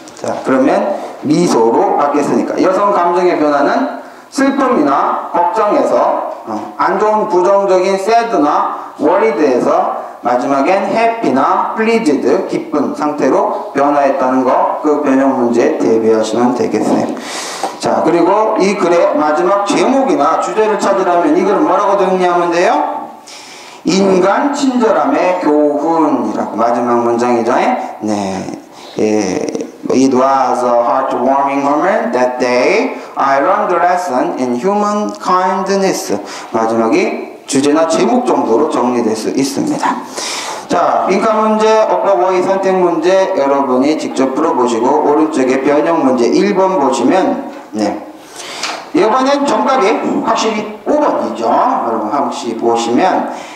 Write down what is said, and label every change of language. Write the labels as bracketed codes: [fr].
[ko] 자, 그러면 미소로 바뀌었으니까 여성 감정의 변화는 슬픔이나 걱정에서 안 좋은 부정적인 sad나 worried에서 마지막엔 happy나 pleased, 기쁜 상태로 변화했다는 거, 그 변형 문제에 대비하시면 되겠어요. 자, 그리고 이 글의 마지막 제목이나 주제를 찾으려면 이 글을 뭐라고 정리하면 돼요? 인간 친절함의 교훈이라고 마지막 문장이죠. [en] 네, It was a heartwarming moment that day. I learned the lesson in human kindness. [ko] 마지막이 주제나 제목 정도로 정리될 수 있습니다. 자, 빈칸 문제, 어법어휘 선택 문제 여러분이 직접 풀어보시고 오른쪽에 변형 문제 1번 보시면 이번엔 정답이 확실히 5번이죠. 여러분 혹시 보시면